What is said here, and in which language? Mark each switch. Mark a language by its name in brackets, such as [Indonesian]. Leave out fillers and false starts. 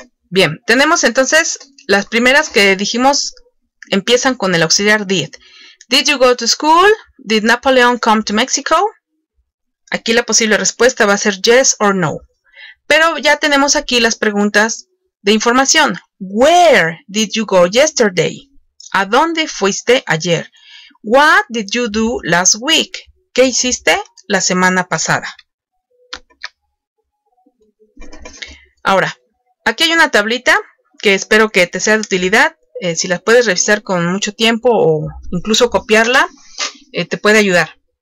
[Spanish] Bien, tenemos entonces las primeras que dijimos empiezan con el auxiliar did. [English] Did you go to school? Did Napoleon come to Mexico? [Spanish] Aquí la posible respuesta va a ser [English] yes or no. [Spanish] Pero ya tenemos aquí las preguntas de información. [English] Where did you go yesterday? [Spanish] ¿A dónde fuiste ayer? [English] What did you do last week? [Spanish] ¿Qué hiciste la semana pasada? Ahora, aquí hay una tablita que espero que te sea de utilidad. Si la puedes revisar con mucho tiempo o incluso copiarla, te puede ayudar.